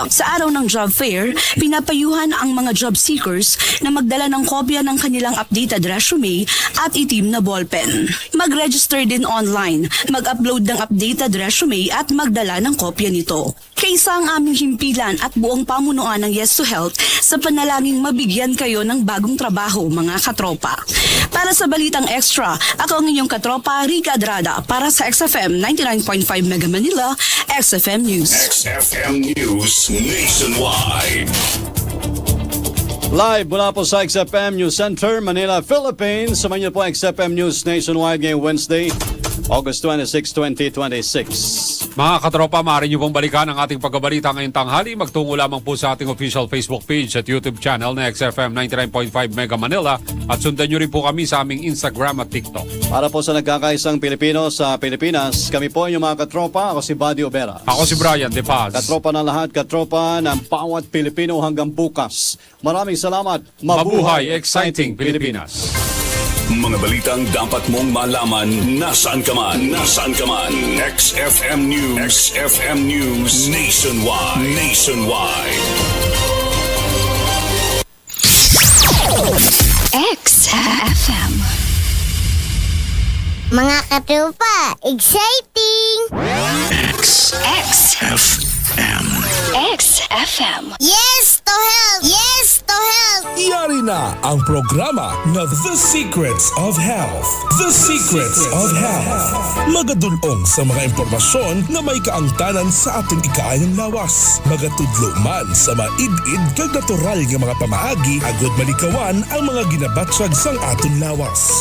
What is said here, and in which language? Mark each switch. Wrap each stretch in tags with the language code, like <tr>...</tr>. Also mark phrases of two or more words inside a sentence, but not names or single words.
<tl>Sa araw ng job fair, pinapayuhan ang mga</tl> <en>job seekers</en> <tl>na magdala ng kopya ng kanilang</tl> <en>updated resume</en> <tl>at itim na ballpen. Mag-register din online, mag-upload ng</tl> <en>updated resume</en> <tl>at magdala ng kopya nito. Kaysa ang aming himpilan at buong pamunuan ng Yes to Health sa panalangin mabigyan kayo ng bagong trabaho, mga katropa. Para sa Balitang Extra, ako ang inyong katropa, Rica Adrada, para sa XFM 99.5 Mega Manila, XFM News. XFM News Nationwide. Live mula po sa XFM News Center, Manila, Philippines. Samahan niyo po XFM News Nationwide ngayong Wednesday, August 26, 2026. Mga katropa, maaari niyo pong balikan ang ating pagbabalita ngayong tanghali. Magtungo lamang po sa ating</tl> <en>official Facebook page</en> <tl>at YouTube channel na XFM 99.5 Mega Manila at sundan niyo rin po kami sa aming Instagram at TikTok. Para po sa nagkakaisang Pilipino sa Pilipinas, kami po yung mga katropa. Ako si Buddy Obera. Ako si Brian De Paz. Katropa ng lahat, katropa ng bawat Pilipino hanggang bukas. Maraming salamat. Mabuhay, exciting Pilipinas. Mga balitang dapat mong malaman nasaan ka man. XFM News. XFM News Nationwide. XFM. Mga katupa, exciting! XFM. Yes to health! Yes to health!</tl> <hil>Yari na ang programa na The Secrets of Health. The Secrets of Health. Magadulong sa mga impormasyon na may kaangtanan sa ating ikaayang lawas. Magatudlo man sa maid-id kag natural nga mga pamaagi agod malikawan ang mga ginabatsag sang aton lawas.</hil>